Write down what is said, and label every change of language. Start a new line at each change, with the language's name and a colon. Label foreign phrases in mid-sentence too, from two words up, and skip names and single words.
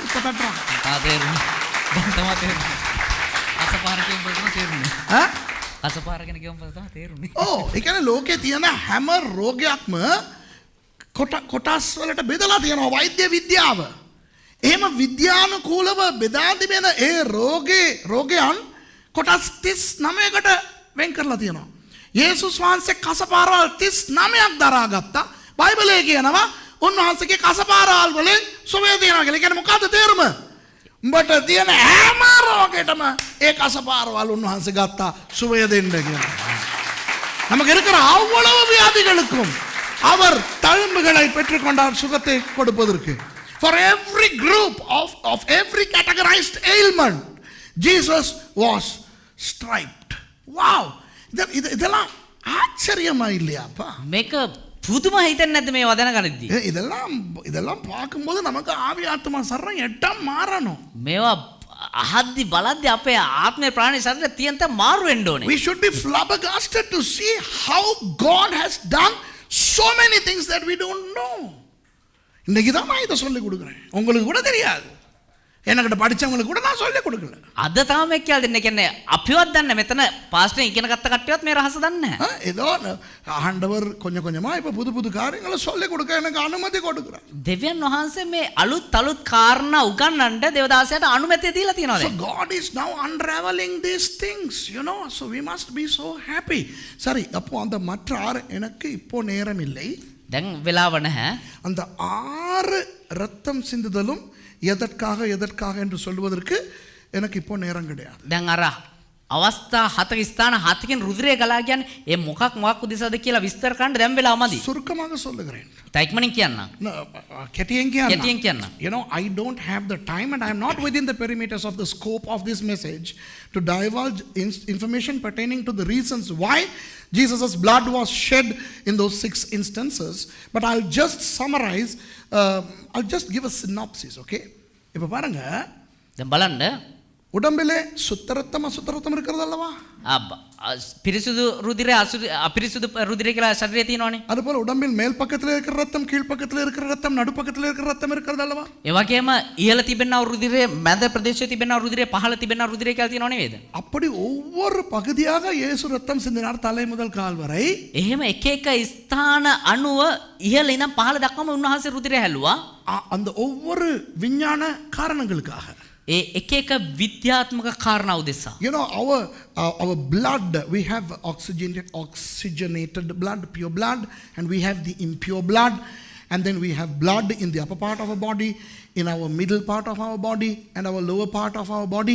Tamil: இப்ப தட்டுறான்.
Sinhala: ඒ කියන්නේ ලෝකේ තියෙන හැම රෝගයක්ම කොටස් වලට බෙදලා තියෙනවා වෛද්‍ය විද්‍යාව. එහෙම විද්‍යානුකූලව බෙදා තිබෙන ඒ රෝගයන් කොටස් 39කට වෙන් කරලා තියෙනවා. යේසුස් වහන්සේ කසපාරවල් 39ක් දරාගත්තා. බයිබලයේ කියනවා උන්වහන්සේගේ කසපාරවල් වලින් සුවය තියෙනවා කියලා. ඒ කියන්නේ මොකද්ද තේරුම? උඹට තියෙන හැම රෝගයකටම ඒ කසපාරවල් උන්වහන්සේ ගත්තා සුවය දෙන්න කියලා.
Tamil: நமக்கு இருக்கிற அவ்வளவு வியாதிகளுக்கும் அவர் தழும்புகளை பெற்றுக்கொண்டார் சுகத்தை கொடுப்பதற்கு.
English: For every group of every categorized ailment, Jesus was striped.
Tamil: Wow! இதெல்லாம் ஆச்சரியமா இல்லையாப்பா?
Sinhala: මේක පුදුම හිතෙන්නේ නැද්ද මේ වදන ගනිද්දී?
Tamil: இதெல்லாம் பார்க்கும்போது நமக்கு ஆவி ஆத்மா சரீரம் எட்டம் மாறணும்.
Sinhala: මේවා අහද්දි බලද්දි අපේ ආත්මේ ප්‍රාණේ ශරීරය තියන්ත මාරු වෙන්න ඕනේ.
English: We should be flabbergasted to see how God has done so many things that we don't know.
Tamil: இன்னைக்கு தான் நான் இதை சொல்லிக் கொடுக்குறேன். உங்களுக்கு கூட தெரியாது. එනකට படிச்சவங்களுக்கு கூட நான் சொல்லிக் கொடுக்கல.
Sinhala: අද තමයි කියලා දෙන්නේ. කියන්නේ අපිවත් දන්නේ මෙතන පාස්ටර් ඉගෙන ගත්ත කට්ටියවත් මේ රහස දන්නේ නැහැ.
Tamil: ஏதோ ஆண்டவர் கொஞ்சம் கொஞ்சமா இப்ப புது புது காரியங்களை சொல்லிக் கொடுக்க எனக்கு அனுமதி கொடுக்கிறார்.
Sinhala: දෙවියන් වහන්සේ මේ අලුත් කාරණා උගන්වන්න දේවදාසයාට අනුමැතිය දීලා තියෙනවා So දැන්.
English: God is now unraveling these things, so we must be so happy.
Tamil: சரி, அப்போ அந்த மற்ற 6 எனக்கு இப்போ நேரம் இல்லை.
Sinhala: දැන් වෙලාව නැහැ.
Tamil: அந்த 6 ரத்தம் சிந்துதலும் எதற்காக என்று சொல்வதற்கு எனக்கு இப்போ நேரம் கிடையாது.
Sinhala: දැන් අර අවස්ථා 7 ස්ථාන 7කින් රුධිරය ගලා කියන්නේ ඒ මොකක් උදෙසාද කියලා විස්තර කරන්න දැන් වෙලාව මදි.
Tamil: சுருக்கமாக சொல்லுகிறேன்.
Sinhala: තයික්මනින් කියන්නම්. කෙටියෙන් කියන්නම්.
English: I don't have the time and I am not within the perimeters of the scope of this message to divulge information pertaining to the reasons why Jesus' blood was shed in those 6 instances, but I'll just summarize, I'll just give a synopsis, okay?
Tamil: இப்ப பாருங்க,
Sinhala: දැන් බලන්න
Tamil: உடம்பிலே சுத்தரத்தம் அசுத்தரத்தம் இருக்கிறது அல்லவா?
Sinhala: පිරිසුදු රුධිරය අපිරිසුදු රුධිරය කියලා ශරීරයේ තියෙනවනේ.
Tamil: அதுபோல உடம்பில் மேல் பக்கத்துல இருக்கிற ரத்தம், கீழ் பக்கத்துல இருக்கிற ரத்தம், நடு பக்கத்துல இருக்கிற ரத்தம் இருக்கிறது அல்லவா?
Sinhala: ඒ වගේම ඉහළ තිබෙනා රුධිරය, මැද ප්‍රදේශයේ තිබෙනා රුධිරය, පහළ තිබෙනා රුධිරය කියලා තියෙනව නෙවෙයිද?
Tamil: அப்படி ஒவ்வொரு பகுதியாக இயேசு ரத்தம் சிந்தினார், தலை முதல் கால் வரை.
Sinhala: එහෙම එක එක ස්ථාන අනුව ඉහළ ඉඳන් පහළ දක්වාම උන්වහන්සේ රුධිරය හැලුවා.
Tamil: அந்த ஒவ்வொரு விஞ்ஞான காரணங்களுக்காக.
Sinhala: ඒ එක එක විද්‍යාත්මක කාරණා උදෙසා.
English: Our blood, we have oxygenated blood, pure blood, and we have the impure blood, and then we have blood in the upper part of our body, in our middle part of our body, and our lower part of our body.